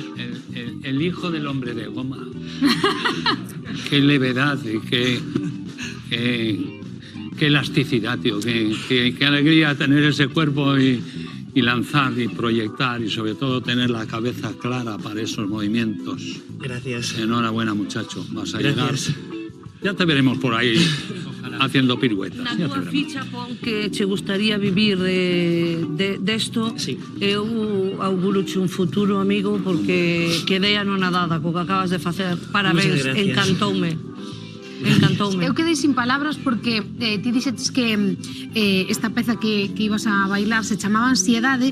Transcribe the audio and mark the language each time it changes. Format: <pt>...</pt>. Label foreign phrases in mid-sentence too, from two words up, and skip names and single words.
<es>El hijo del hombre de goma. Qué levedad y qué elasticidad, tío. Qué alegría tener ese cuerpo y lanzar y proyectar y sobre todo tener la cabeza clara para esos movimientos. Gracias. Enhorabuena, muchacho. Vas a Gracias. llegar. Ya te veremos por ahí haciendo piruetas.</es> <gl>Na túa ficha pon que che gustaría vivir desto. Eu auguro-che un futuro, amigo, porque quedei anonadada co que acabas de facer. Parabéns, encantoume. Eu quedei sin palabras porque ti dixetes que esta peza que ibas a bailar se chamaba Ansiedade.</gl>